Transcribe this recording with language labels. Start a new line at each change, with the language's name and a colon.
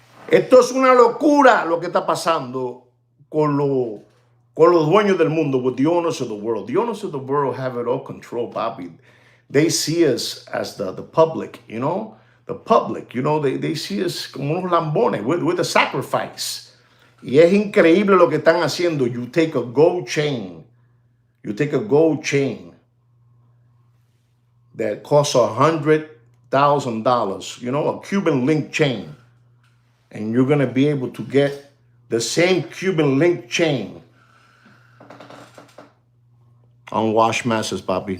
Spanish: Esto es una locura lo que está pasando con los dueños del mundo, with the owners of the world.
English: The owners of the world have it all controlled, papi. They see us as the public, you know. The public, you know, they see us como unos lambones with a sacrifice.
Spanish: Y es increíble lo que están haciendo.
English: You take a gold chain. You take a gold chain that costs $100,000, you know, a Cuban link chain. And you're going to be able to get the same Cuban link chain on Washmasters, papi.